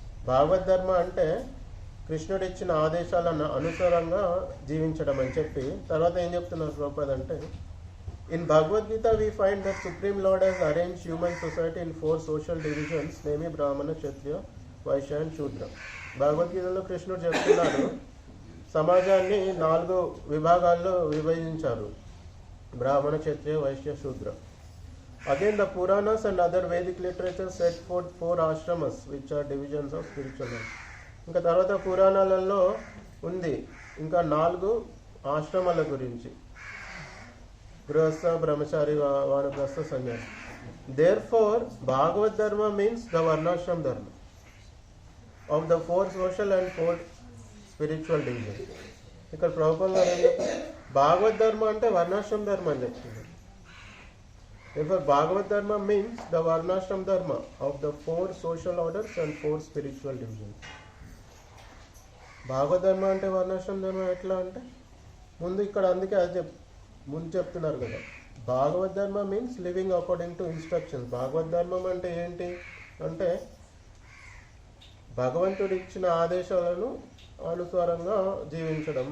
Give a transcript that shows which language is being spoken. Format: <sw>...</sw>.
<te>భాగవత్ ధర్మ అంటే కృష్ణుడు ఇచ్చిన ఆదేశాలను అనుసారంగా జీవించడం అని చెప్పి తర్వాత ఏం చెప్తున్నారు ప్రభుపాద అంటే,</te> <en>In Bhagavad Gita we find that supreme lord has arrange human society in 4 social divisions, namely Brahmana, Kshatriya, Vaishya and Shudra.</en> <te>భగవద్గీతలో కృష్ణుడు చెప్తున్నాడు సమాజాన్ని 4 విభాగాల్లో విభజించారు, బ్రాహ్మణ, క్షత్రియ, వైశ్య, శూద్ర.</te> <en>Again, the Puranas and other Vedic literature set forth 4 ashramas, which are divisions of spiritual life.</en> <te>ఇంకా తర్వాత పురాణాలలో ఉంది ఇంకా 4 ఆశ్రమాల గురించి, గృహస్థ, బ్రహ్మచారి, వానప్రస్థ, సన్యాసి.</te> <en>Therefore, Bhagavad Dharma means the Varnashram Dharma of the 4 social and 4 spiritual divisions.</en> <te>ఇక్కడ ప్రభుపాద గారు భాగవత్ ధర్మ అంటే వర్ణాశ్రమ ధర్మ అని చెప్తున్నారు.</te> <en>Therefore, Bhagavad Dharma means the Varnashram Dharma of the 4 social orders and 4 spiritual divisions.</en> <te>Bhagwat ధర్మ అంటే వర్ణాశ్రమ ధర్మ ఎట్లా అంటే ముందు ఇక్కడ అందుకే అది ముందు చెప్తున్నారు కదా. భాగవత్ ధర్మ</te> <en>Means living according to instructions.</en> <te>Bhagwat ధర్మం అంటే ఏంటి అంటే భగవంతుడు ఇచ్చిన ఆదేశాలను అనుసారంగా జీవించడం.</te>